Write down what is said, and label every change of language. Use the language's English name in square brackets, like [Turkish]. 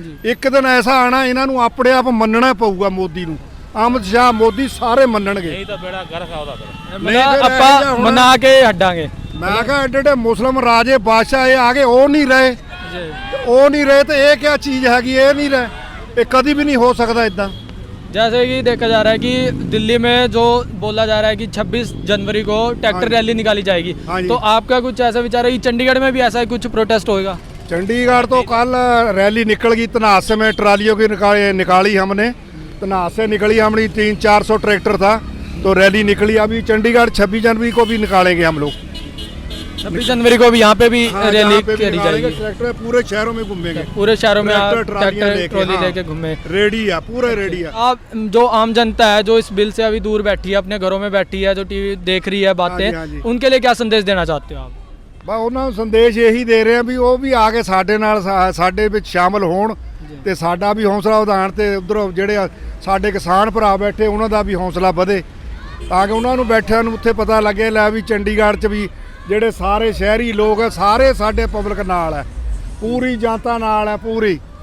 [Punjabi] ਇੱਕ ਦਿਨ ਐਸਾ ਆਣਾ ਇਹਨਾਂ ਨੂੰ ਆਪਣੇ ਆਪ ਮੰਨਣਾ ਪਊਗਾ ਮੋਦੀ ਨੂੰ। ਅਮਿਤ ਸ਼ਾਹ ਮੋਦੀ ਸਾਰੇ ਮੰਨਣਗੇ। ਨਹੀਂ ਤਾਂ ਬੇੜਾ ਗਰਕ ਆ ਉਹਦਾ ਫਿਰ। ਨਹੀਂ ਫਿਰ ਆਪਾਂ ਮਨਾ ਕੇ ਹਟਾਂਗੇ। ਮੈਂ ਕਿਹਾ ਐਡੇ ਮੁਸਲਮ ਰਾਜੇ ਬਾਦਸ਼ਾਹ ਇਹ ਆਗੇ ਉਹ ਨਹੀਂ ਰਹੇ ਤੇ ਇਹ ਕਿਆ ਚੀਜ਼ ਹੈਗੀ, ਇਹ ਨਹੀਂ ਰਹੇ, ਇਹ ਕਦੀ ਵੀ ਨਹੀਂ ਹੋ ਸਕਦਾ ਇਦਾਂ। [Hindi] जैसे कि देखा जा रहा है कि दिल्ली में जो बोला जा रहा है कि 26 जनवरी को ट्रैक्टर रैली निकाली जाएगी, हाँ जी। तो आपका कुछ ऐसा विचार है कि चंडीगढ़ में भी ऐसा ही कुछ प्रोटेस्ट होएगा? चंडीगढ़ तो कल रैली निकल गई, तनास में ट्रालियों की निकाली हमने, तनास से निकली हमारी 300-400 ट्रैक्टर था, तो रैली निकली। अभी चंडीगढ़ 26 जनवरी को भी निकालेंगे हम लोग। 26 जनवरी को भी यहाँ पे भी रैली करी जाएगी। ट्रैक्टर पूरे शहरों में घूमेंगे, पूरे शहरों में आप ट्रैक्टर ट्रॉली लेके घूमे। रेडी है, पूरा रेडी है। आप जो आम जनता है जो इस बिल से अभी दूर बैठी है, अपने घरों में बैठी है, जो टीवी देख रही है बातें, हाँ जी। उनके लिए क्या संदेश देना चाहते हो आप? [Punjabi] ਬਸ ਉਹਨਾਂ ਨੂੰ ਸੰਦੇਸ਼ ਇਹੀ ਦੇ ਰਹੇ ਆ ਵੀ ਉਹ ਵੀ ਆ ਕੇ ਸਾਡੇ ਨਾਲ ਸਾਡੇ ਵਿੱਚ ਸ਼ਾਮਲ ਹੋਣ ਤੇ ਸਾਡਾ ਵੀ ਹੌਸਲਾ ਵਧਾਉਣ ਤੇ ਉਧਰੋਂ ਜਿਹੜੇ ਸਾਡੇ ਕਿਸਾਨ ਭਰਾ ਬੈਠੇ ਉਹਨਾਂ ਦਾ ਵੀ ਹੌਸਲਾ ਵਧੇ, ਤਾਂ ਕਿ ਉਹਨਾਂ ਨੂੰ ਬੈਠਿਆਂ ਨੂੰ ਉੱਥੇ ਪਤਾ ਲੱਗੇ ਲੈ ਵੀ ਚੰਡੀਗੜ੍ਹ 'ਚ ਵੀ ਜਿਹੜੇ ਸਾਰੇ ਸ਼ਹਿਰੀ ਲੋਕ ਆ ਸਾਰੇ ਸਾਡੇ ਪਬਲਿਕ ਨਾਲ ਹੈ, ਪੂਰੀ ਜਨਤਾ ਨਾਲ ਹੈ ਪੂਰੀ।